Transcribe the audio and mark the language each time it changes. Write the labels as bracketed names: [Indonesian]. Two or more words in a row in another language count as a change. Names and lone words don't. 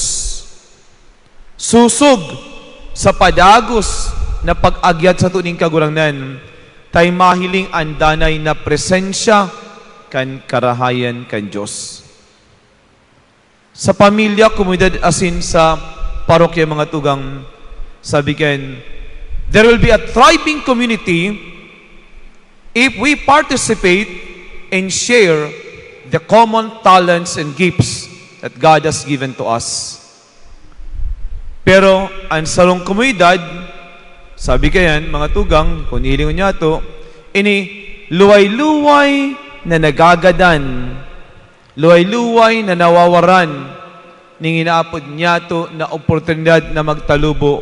[Bikol] Susog sa padagos na pag-agyat sa tuning kagurangnan, tay mahiling andanay na presensya kan karahayan kan Diyos. Sa pamilya, komunidad asin sa parokya mga tugang, sabi ken, [English] there will be a thriving community if we participate and share the common talents and gifts that God has given to us. [Bikol] Pero ang sarong komunidad, sabi kayan, mga tugang, kung hilingon niya to, ini luway-luway na nagagadan, luway-luway na nawawaran, ning inaapod niya to na oportunidad na magtalubo.